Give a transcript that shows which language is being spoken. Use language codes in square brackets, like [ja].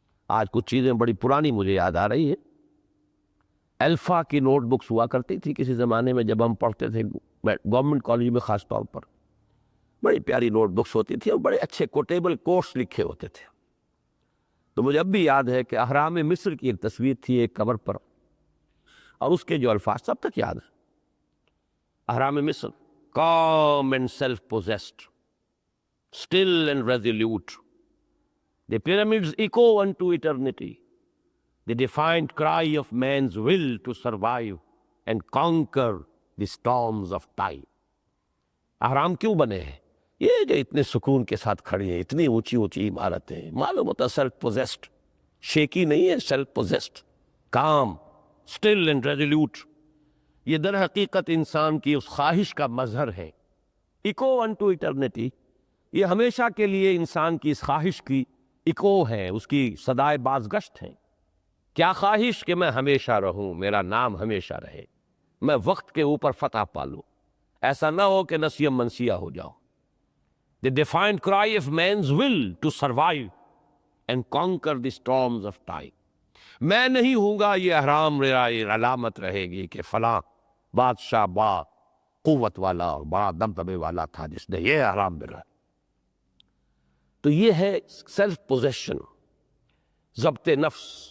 [ur] آج کچھ چیزیں بڑی پرانی مجھے یاد آ رہی ہے. الفا کی نوٹ بکس ہوا کرتی تھی کسی زمانے میں جب ہم پڑھتے تھے گورنمنٹ کالج میں، خاص طور پر بڑی پیاری نوٹ بکس ہوتی تھی اور بڑے اچھے کوٹیبل کوٹس لکھے ہوتے تھے. تو مجھے اب بھی یاد ہے کہ اہرام مصر کی ایک تصویر تھی ایک کور پر، اور اس کے جو الفاظ سب تک یاد ہیں. [en] اہرام مصر: calm and self-possessed, still and resolute. The pyramids echo unto eternity, the defiant cry of man's will to survive and conquer the storms of time. [ur] اہرام کیوں بنے ہیں؟ یہ جو اتنے سکون کے ساتھ کھڑی ہیں، اتنی اونچی اونچی عمارتیں، معلوم ہوتا سیلف پوزیسڈ، شیکی نہیں ہے، self possessed, [en] Calm, still and resolute. [ur] یہ در حقیقت انسان کی اس خواہش کا مظہر ہے. [en] echo unto eternity, [ur] یہ ہمیشہ کے لیے انسان کی اس خواہش کی ایکو ہے، اس کی صدائے بازگشت ہے. کیا خواہش؟ کہ میں ہمیشہ رہوں، میرا نام ہمیشہ رہے، میں وقت کے اوپر فتح پالوں، ایسا نہ ہو کہ نسیم منسیہ ہو جاؤ. [en] The defiant cry of man's will to survive and conquer the storms of time. [ur] میں نہیں ہوں گا، یہ احرام میرا یہ علامت رہے گی کہ فلاں بادشاہ با قوت والا اور بڑا دبدبے والا تھا جس نے یہ احرام میں رہا. تو یہ ہے سیلف پوزیشن، ضبط نفس.